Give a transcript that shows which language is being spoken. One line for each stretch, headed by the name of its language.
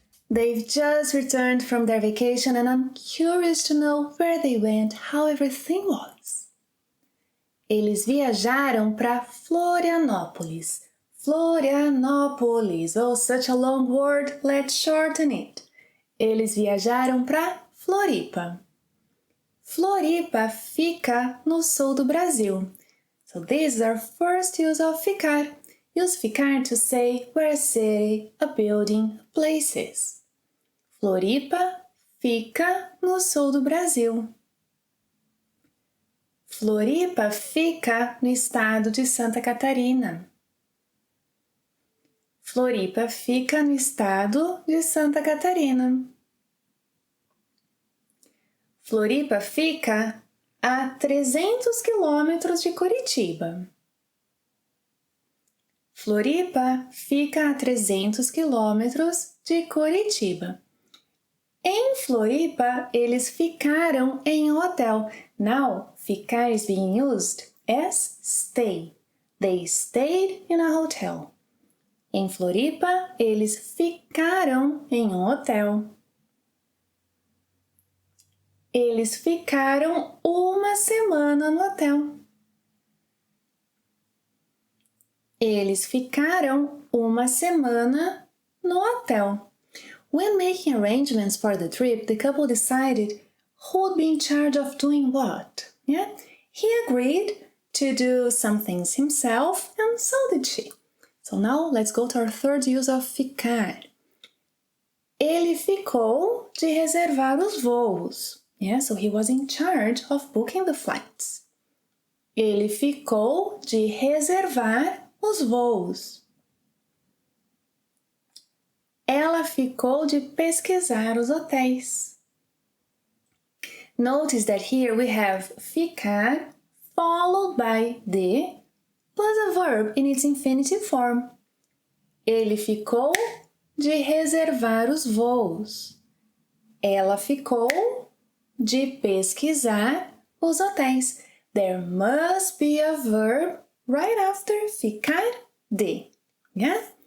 English: They've just returned from their vacation and I'm curious to know where they went, how everything was.
Portuguese: Eles viajaram para Florianópolis. Florianópolis.
English: Oh, such a long word, let's shorten it.
Portuguese: Eles viajaram para Floripa. Floripa fica no sul do Brasil.
English: So this is our first use of ficar. Use ficar to say where a city, a building, a place is.
Portuguese: Floripa fica no sul do Brasil. Floripa fica no estado de Santa Catarina. Floripa fica no estado de Santa Catarina. Floripa fica a 300 quilômetros de Curitiba. Floripa fica a 300 quilômetros de Curitiba. Em Floripa, eles ficaram em um hotel.
English: Now, ficar is being used as stay. They stayed in a hotel.
Portuguese: Em Floripa, eles ficaram em um hotel. Eles ficaram uma semana no hotel. Eles ficaram uma semana no hotel.
English: When making arrangements for the trip, the couple decided who would be in charge of doing what. Yeah? He agreed to do some things himself, and so did she. So now let's go to our third use of ficar.
Portuguese: Ele ficou de reservar os voos.
English: Yeah, so he was in charge of booking the flights.
Portuguese: Ele ficou de reservar os voos. Ela ficou de pesquisar os hotéis.
English: Notice that here we have ficar followed by de plus a verb in its infinitive form.
Portuguese: Ele ficou de reservar os voos. Ela ficou de pesquisar os hotéis.
English: There must be a verb right after ficar de. Yeah?